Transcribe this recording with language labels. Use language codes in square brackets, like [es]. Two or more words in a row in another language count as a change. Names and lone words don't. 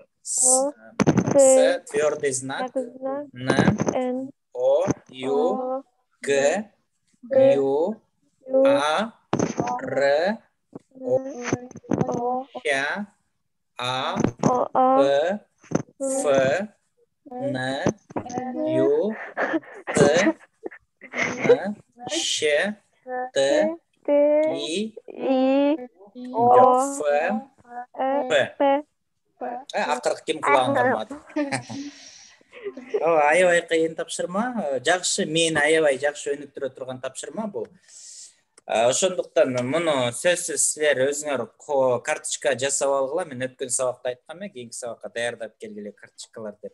[ky] С, [ru] твердый знак, [ky] Н, О, Ю, Г, Ю, А, Р, О, Щ, А, П, Ф, Н, Ю, Т, Н, Щ, Т, И, Ф, П. Акыркы ким кулагын кармады. Аябай кыйын тапшырма. Жакшы, мен аябай жакшы өнүктүрө турган тапшырма бул. Ошондуктан муну сөзсүз силер өзүңөр карточка жасап алгыла. Мен өткөн сабакта айткам, кийинки сабакка даярдап келгиле карточкалар деп.